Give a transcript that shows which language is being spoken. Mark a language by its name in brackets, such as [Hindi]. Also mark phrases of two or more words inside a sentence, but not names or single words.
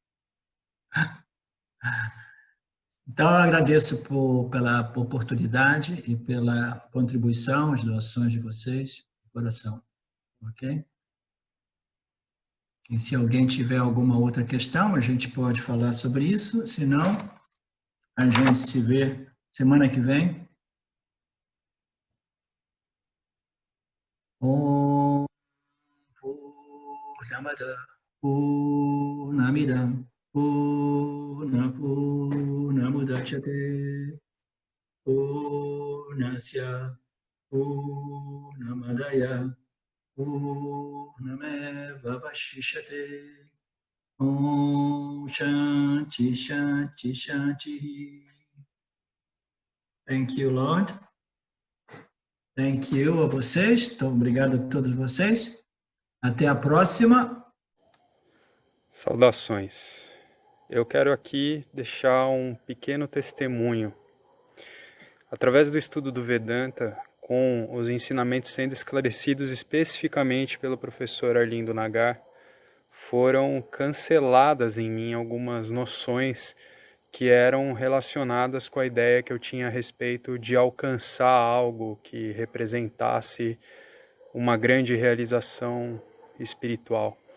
[Portuguese] Então, eu agradeço pela oportunidade e pela contribuição, as doações de vocês, de coração, ok? E se alguém tiver alguma outra questão, a gente pode falar sobre isso. Se não, a gente se vê semana que vem. [Sanskrit] Om Purnamada Purnamidam Purnamudachyate Purnasya Purnamadaya Purnameva Vashishyate. Om Shanti Shanti Shanti. [English] Thank you, Lord. Thank you [Portuguese] a vocês. Então, obrigado a todos vocês. Até a próxima. Saudações. Eu quero aqui deixar um pequeno testemunho. Através do estudo do Vedanta, com os ensinamentos sendo esclarecidos especificamente pelo professor Arlindo Nagar, foram canceladas em mim algumas noções que eram relacionadas com a ideia que eu tinha a respeito de alcançar algo que representasse uma grande realização espiritual.